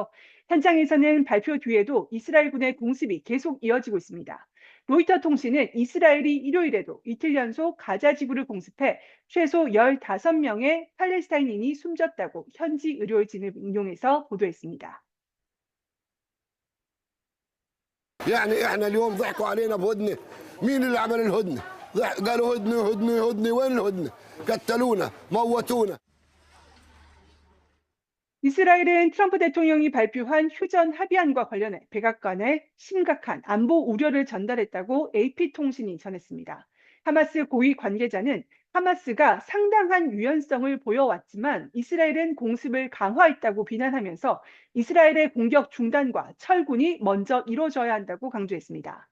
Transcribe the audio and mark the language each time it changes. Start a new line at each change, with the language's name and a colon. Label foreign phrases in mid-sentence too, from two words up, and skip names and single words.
Korean: 현장에서는 발표 뒤에도 이스라엘군의 공습이 계속 이어지고 있습니다. 로이터 통신은 이스라엘이 일요일에도 이틀 연속 가자 지구를 공습해 최소 15명의 팔레스타인인이 숨졌다고 현지 의료진을 인용해서 보도했습니다.
Arabic: يعني احنا اليوم ضحكوا علينا بهدنه مين اللي عمل الهدنه قالوا هدنه هدنه هدنه وين الهدنه قتلونا موتونا
Korean: 이스라엘은 트럼프 대통령이 발표한 휴전 합의안과 관련해 백악관에 심각한 안보 우려를 전달했다고 AP통신이 전했습니다. 하마스 고위 관계자는 하마스가 상당한 유연성을 보여왔지만 이스라엘은 공습을 강화했다고 비난하면서 이스라엘의 공격 중단과 철군이 먼저 이루어져야 한다고 강조했습니다.